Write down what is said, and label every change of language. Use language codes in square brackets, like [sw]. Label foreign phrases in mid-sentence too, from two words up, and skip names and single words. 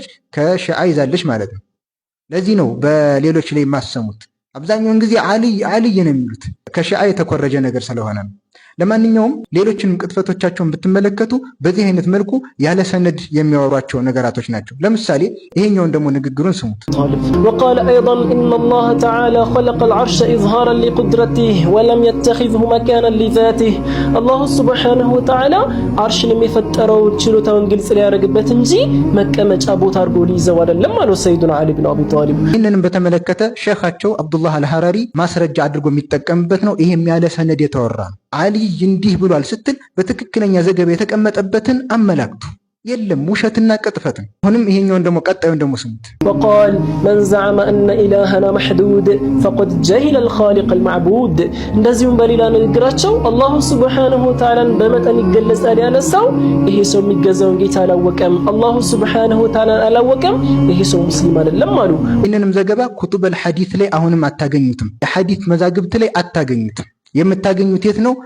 [am] ከሺዓ ይዛለች ማለት ነው። ለዚህ ነው በሌሎች ላይ የማሰሙት አብዛኛውን ጊዜ አልይ ነው የሚሉት ከሺዓ የተኮረጀ ነገር ስለሆነ ነው። ለማንኛውም ሌሎችንም ቅጥፈቶቻቸውን ብትመለከቱ በዚህ አይነት መልኩ ያለ ሰነድ የሚያወሯቸው ነገራቶች ናቸው። ለምሳሌ ይሄኛውን ደግሞ ንግግሩን ስሙት። [ar] وقال أيضا إن الله تعالى خلق العرش إظهارا لقدرته ولم يتخذه مكانا لذاته الله سبحانه وتعالى [am] عرشን የሚፈጠረው ችሎታውን ግልጽ ሊያደርግበት እንጂ መቀመጫ ቦታ አድርጎ ሊይዘው አይደለም አሉ ሰይዱና አሊ ብን አቢ ጣሊብ። ይህንንም በተመለከተ ሼኻቸው አብዱላህ አልሐራሪ ማስረጃ አድርጎ የሚጠቀምበት ነው። ይሄም ያለ ሰነድ የተወራ ነው። አሊ እንዲህ ብሏል ስትል በትክክለኛ ዘገባ የተቀመጠበትን አመላክቱ። የለም ውሸትና ቅጥፈት ነው። አሁንም ይሄኛውን ደግሞ ቀጣዩን ደግሞ ስሙት። [ar] وقال من زعم ان الهنا محدود فقد جهل الخالق المعبود [am] እንደዚሁም በሌላ ንግግራቸው [ar] الله سبحانه وتعالى [am] በመጠን ይገለጻል ያለ ሰው ይሄ ሰው የሚገዛውን ጌታ አላወቀም፣ [ar] الله سبحانه وتعالى [am] አላወቀም፣ ይሄ ሰው ሙስሊም አይደለም አሉ። ይህንንም ዘገባ [ar] كتب الحديث [am] ላይ አሁንም አታገኙትም። የሐዲስ መዛግብት ላይ አታገኙትም። የምታገኙት የት ነው?